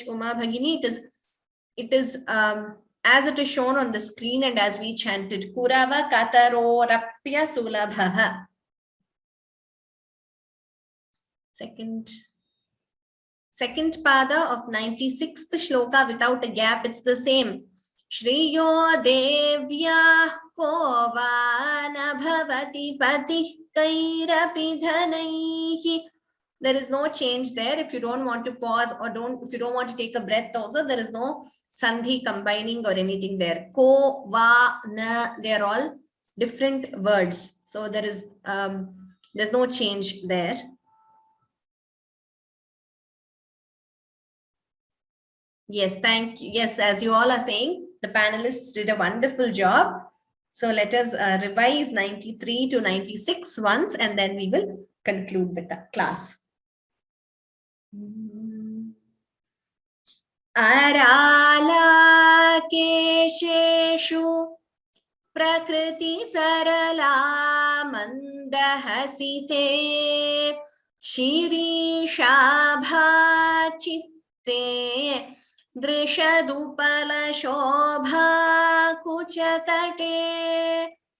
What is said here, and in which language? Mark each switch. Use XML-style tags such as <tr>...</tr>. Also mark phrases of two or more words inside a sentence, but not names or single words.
<en>Uma Bhagini, it is as it is shown on the screen and as we chanted.</en> <sa>Kuravakatarorapyasulabhaha.</sa> <en>Second pada of 96th shloka without a gap. It's the same.</en> <sa>Shriyo devyah ko va na bhavati pati kairapi dhanaihi</sa> <en>There is no change there. If you don't want to pause or if you don't want to take a breath also, there is no sandhi combining or anything there.</en> <sa>Ko, va, na,</sa> <en>they are all different words. So there is, there's no change there. Yes, thank you. Yes, as you all are saying, the panelists did a wonderful job. So let us revise 93 to 96 once, and then we will conclude the class.</en> <sa>Arala kesheshu prakriti sarala mandahasite shirishabha chitte drishadupala shobha kuchatate</sa>